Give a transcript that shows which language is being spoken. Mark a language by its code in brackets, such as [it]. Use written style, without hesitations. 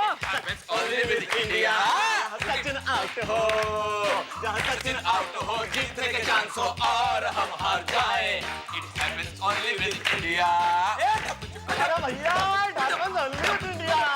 [en] Happens only with India. [hi] Sachin out हो, जहाँ Sachin out हो जीतने के चांस हो और हम हार जाए। [en] It happens only with India. [hi] अरे भैया [en] happens only with India.